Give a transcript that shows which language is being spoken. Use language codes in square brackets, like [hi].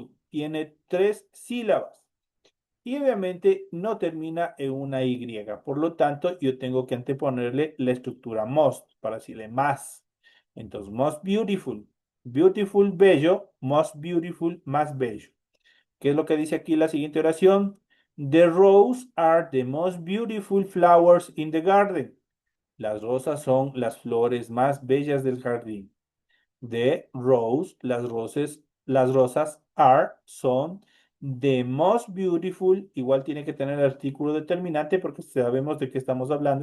[es] Tiene tres sílabas y obviamente no termina en una Y. Por lo tanto, yo tengo que anteponerle la estructura most para decirle más. Entonces, most beautiful. Beautiful, bello. Most beautiful, más bello. ¿Qué es lo que dice aquí la siguiente oración? [en] The roses are the most beautiful flowers in the garden. [es] Las rosas son las flores más bellas del jardín. [en] The rose, [es] las rosas [en] are, [es] son [en] the most beautiful. [es] Igual tiene que tener el artículo determinante porque sabemos de qué estamos hablando.